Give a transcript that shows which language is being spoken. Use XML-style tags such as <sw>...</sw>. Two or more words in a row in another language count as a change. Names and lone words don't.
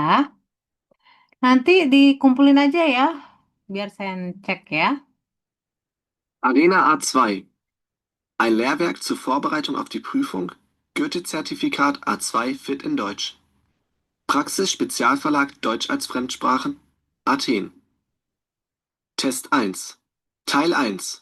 <id>Nanti dikumpulin aja ya, biar saya cek ya.</id> <de>Arena A2. Ein Lehrwerk zur Vorbereitung auf die Prüfung. Goethe-Zertifikat A2 Fit in Deutsch. Praxis Spezialverlag Deutsch als Fremdsprachen, Athen. Test 1. Teil 1.</de>